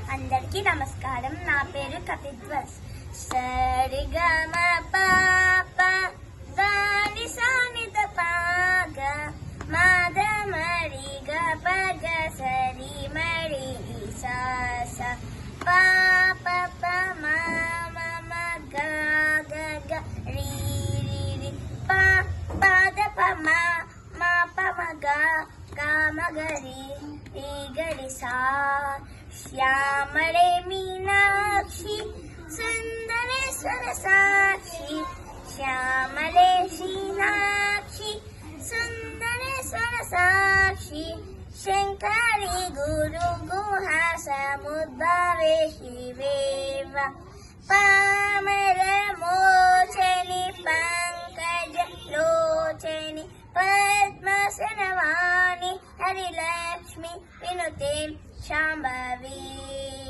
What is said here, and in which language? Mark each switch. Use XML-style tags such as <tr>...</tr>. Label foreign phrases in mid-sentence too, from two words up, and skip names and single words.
<te>అందరికీ నమస్కారం. నా పేరు కపిధ్వస్. సరిగమ పాప దాని సానిద పాగ మాద మరి గ పగ సరి మరి సాస పాప ప మా మ గ గ గ రి రి రి ప పద ప మా మా ప మ గ ಗ ಮ ಗ ರಿ ರಿ ಗ ರಿ ಸಾ ಶ್ಯಾಮಳೆ</te> <sa>ಮೀನಾಕ್ಷಿ ಸುಂದರೇಶ್ವರ ಸಾಕ್ಷಿ ಶ್ಯಾಮಳೆ ಶ್ರೀನಾಕ್ಷಿ ಸುಂದರೇಶ್ವರ ಸಾಕ್ಷಿ ಶಂಕರಿ ಗುರು ಗುಹ ಸಮುದ್ಭವೆ ಶಿವೇವ ಪಾಮರ ಮೋಚನಿ ಪಂಕಜ ಲೋಚನಿ ಪದ್ಮಸನವಾಣಿ ಹರಿಲಕ್ಷ್ಮಿ ವಿನುತೆ ಶಾಂಭವಿ.</sa>